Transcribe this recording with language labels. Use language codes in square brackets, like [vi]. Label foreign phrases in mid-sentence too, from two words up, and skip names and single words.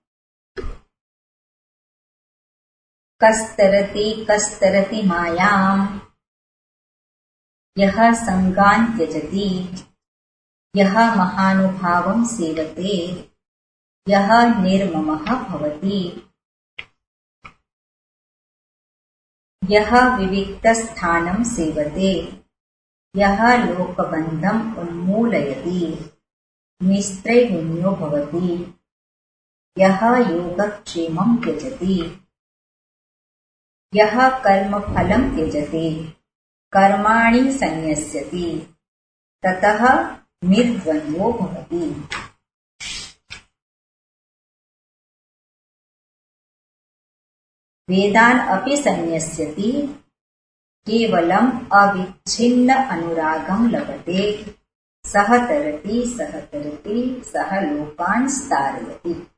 [sa] कस्तरति कस्तरति मायाम् यः संगान् त्यजति, यः महानुभावं सेवते, यः निर्ममः भवति, यः विविक्तस्थानं सेवते, यः लोकबन्धम् उन्मूलयति, निस्त्रैगुण्यो भवति। यह योगक्षेमं त्यजति, यह कर्म फलम त्यजति, कर्माणि संन्यस्यति, ततः निर्द्वंद्वो भवति. वेदान अपी संन्यस्यति, केवलम अविच्छिन्न अनुरागम लभते, सह तरति सह लोकान स्तारयति.